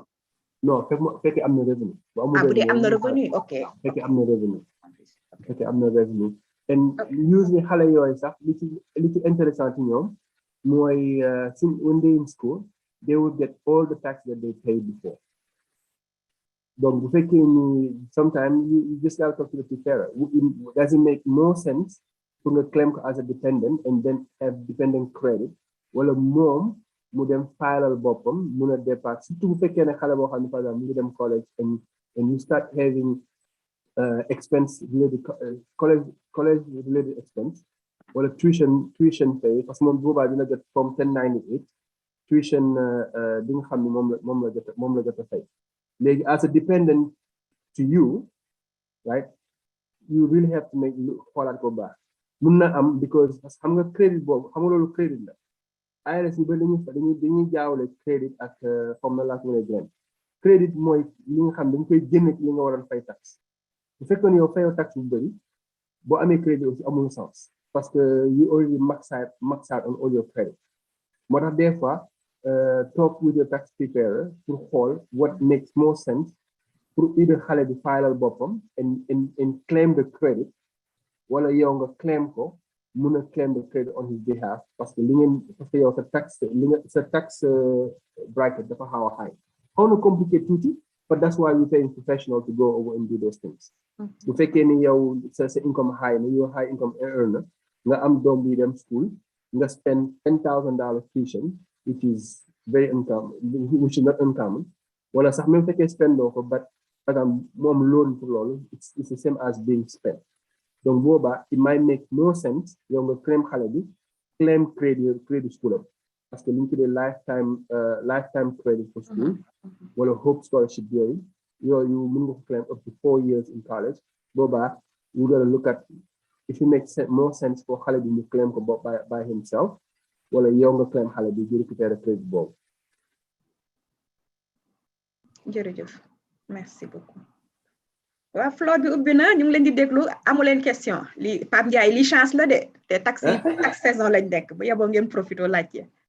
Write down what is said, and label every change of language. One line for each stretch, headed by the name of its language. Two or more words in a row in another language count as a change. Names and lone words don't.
Wolof: non fekkee am na revenu. bu dee am na revenu ok. fekkee am na revenu. fekkee am na revenu.
English: and usually
Wolof: xale yooyu sax li ci intéressant ci ñoom mooy
English: when they in school they would get all the tax that they paid before.
Wolof: donc bu fekkee ni
English: sometimes you just gotta talk to the preparer. Does it make more sense
French: pour nga
Wolof: claim ko
English: as a dependent and then have dependent credit
Wolof: wala moom mu dem filal boppam mun
French: a départ surtout
Wolof: bu fekkee ne xale boo xam ne par exemple mu ngi
English: dem college and you start having expense related college related expense
Wolof: wala tuition pay
French: parce que
Wolof: moom boobaa dina jot
English: from 1098
Wolof: tuition bi nga xam ne moom la jot a fay léegi
English: as a dependent to you right you really have to make
Wolof: xoolaat ko baax mun na am
English: because
Wolof: parce que xam nga crédit boobu xam nga loolu crédit la IRS ñu bëri dañuy jaawle crédit ak
French: comme na laa
Wolof: ko mën a gën crédit mooy li nga xam dañ koy génne ci li nga waroon fay tax bu fekkoon yow fayoo tax bu bëri boo amee crédit aussi amul sens
French: parce que
English: you already max out on all your credit
Wolof: moo tax
French: des fois
English: talk with your tax preparer
French: pour xool
English: what makes more sense pour either
Wolof: xale bi filal boppam
English: and claim the credit
Wolof: wala yow nga claim ko mun
English: a claim the credit on his behalf
French: parce que
Wolof: yow sa tax bracket dafa xaw a
English: high
Wolof: xaw na
English: compliqué tuuti but that's why you're paying professional to go over and do those things
Wolof: bu fekkee ni yow sa income high na
English: yow high income earner
Wolof: nga am doom bi
English: dem school nga spend $10,000 tuition which is not uncommon
Wolof: wala sax même fekkee spend doo ko but moom loan pour loolu
English: it's the same as being spent
Wolof: donc
English: boobaa it might make more sense yow nga claim
Wolof: xale bi
English: claim credit school am
Wolof: parce que li ñu tuddee
English: lifetime credit for school wala hope scholarship yooyu mën nga ko claim up to 4 years in college
Wolof: boobaa
English: you gotta look at if it makes more sense for
Wolof: xale bi mu
English: claim ko by himself
Wolof: wala yow nga claim xale bi di récupérer crédit boobu. jërëjëf
French: merci beaucoup.
Wolof: waaw floor bi ubbi na ñu ngi leen di déglu amu leen question li Pape Ndiaye li chance la de te tax saison lañ nekk bu yeboo ngeen profité laajte.